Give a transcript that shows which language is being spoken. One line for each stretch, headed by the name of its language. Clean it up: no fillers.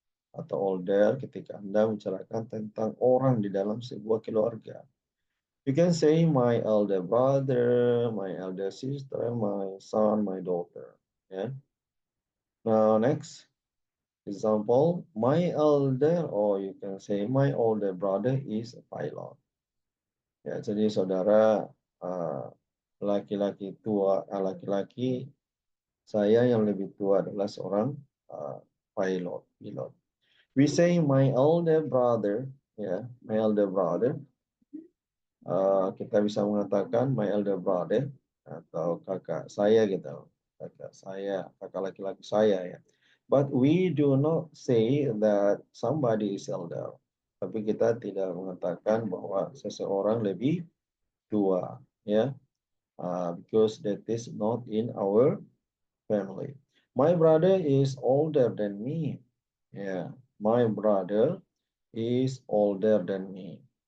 Indonesian: atau older ketika Anda membicarakan tentang orang di dalam sebuah keluarga.
English: You can say my elder brother, my elder sister, my son, my daughter. Yeah. Now next example, my elder, or you can say my older brother is a pilot.
Indonesian: Ya, jadi saudara laki-laki tua, laki-laki saya yang lebih tua adalah seorang pilot.
English: We say my elder brother, ya, my elder brother.
Indonesian: Kita bisa mengatakan
English: my elder brother
Indonesian: atau kakak saya gitu, kakak saya, kakak laki-laki saya ya.
English: But we do not say that somebody is elder.
Indonesian: Tapi kita tidak mengatakan bahwa seseorang lebih tua, ya,
English: because that is not in our family. My brother is older than me. Yeah, my brother is older than me.